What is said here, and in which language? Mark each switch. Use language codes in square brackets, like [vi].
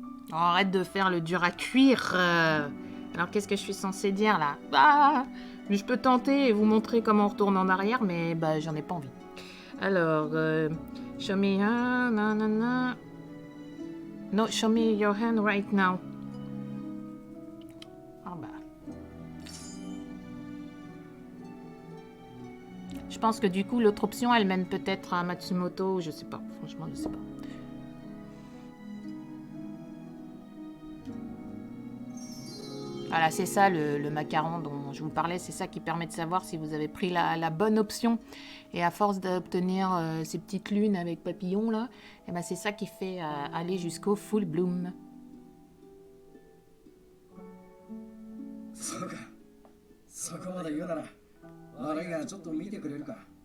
[fr] Oh, arrête de faire le dur à cuire. Alors, qu'est-ce que je suis censée dire, là? Bah, je peux tenter et vous montrer comment on retourne en arrière, mais bah, j'en ai pas envie. Alors, [en] show me... nanana. No, show me your hand right now. [fr] Ah bah... Je pense que du coup, l'autre option, elle mène peut-être à Matsumoto, je sais pas. Franchement, je sais pas. Voilà, c'est ça le macaron dont je vous parlais, c'est ça qui permet de savoir si vous avez pris la bonne option. Et à force d'obtenir ces petites lunes avec papillons là, et ben c'est ça qui fait aller jusqu'au full bloom. [ja] そうか。そこまで言うなら、悪いがちょっと見てくれるか。